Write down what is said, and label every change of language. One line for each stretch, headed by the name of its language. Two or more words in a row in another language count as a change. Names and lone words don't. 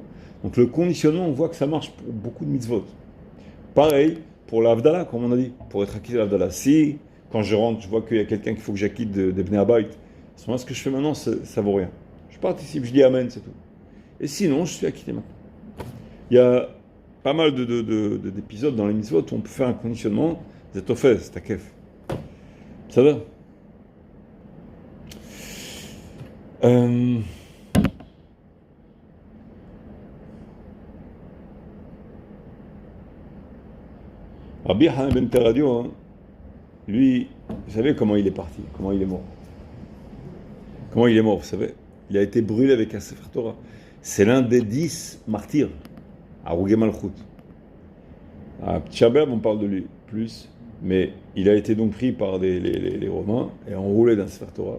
French: Donc le conditionnement, on voit que ça marche pour beaucoup de mitzvot. Pareil pour l'Avdallah, comme on a dit, pour être acquitté de l'Avdallah. Si, quand je rentre, je vois qu'il y a quelqu'un qu'il faut que j'acquitte des
Hebrew: בני הבית,
French: à ce moment-là, ce que je fais maintenant, ça vaut rien. Je participe, je dis Amen, c'est tout. Et sinon, je suis acquitté maintenant. Il y a pas mal d'épisodes dans les mitzvot où on peut faire un conditionnement
Hebrew: זה תופס, תקף. בסדר?
French: Rabbi Hanan ben Teradion, lui, vous savez comment il est parti, comment il est mort. Comment il est mort, vous savez? Il a été brûlé avec un
Hebrew: ספר תורה.
French: C'est l'un des 10 martyrs à
Hebrew: הרוגי מלכות.
French: À Tchabeb, on parle de lui plus, mais il a été donc pris par les Romains et enroulé dans
Hebrew: ספר תורה.